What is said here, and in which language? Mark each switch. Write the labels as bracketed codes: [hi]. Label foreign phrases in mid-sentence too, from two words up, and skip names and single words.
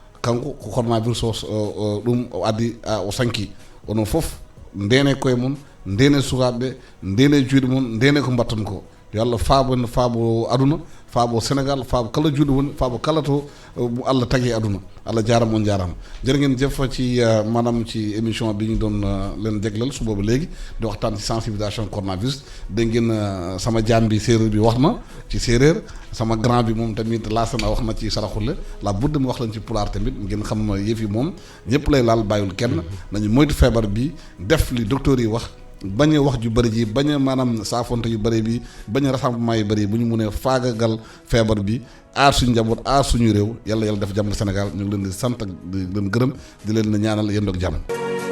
[ff] kanko ko coronavirus o ɗum o addi o sanki onon fof ndene koye mon ndene sukaɓeɓe ndene juuɗe mon ndene ko mbatton ko yo Allah faabo faabo aduna faabo Sénégal faabo kala juuɗe woni faabo kala to Allah tagi aduna [wo] Allah jaarama on jaarama jërë ngeen jëf ci maanaam ci émission bi ñu doon leen jéglal su boobu léegi di waxtaan ci sensibilisation coronavirus dégg ngeen sama jaam bi séeréer bi wax na ci séeréer sama grand bi moom tamit laasana wax na ci saraxule la budd mi wax lañ ci pulaar tamit ngeen xam yëf yi moom ñëpp lay laal bàyyul kenn nañu moytu feebar bi def li docteur yi wax bañ a wax ju bëri ji bañ a maanaam saafonte yu bëri bi bañ a rassemblement yu bëri bu ñu mënee faagagal feebar bi aar suñu njaboot aar suñu réew yàlla def jàmm Sénégal ñu ngi leen di sant ak di leen gërëm di leen ñaanal yéen doog jàmm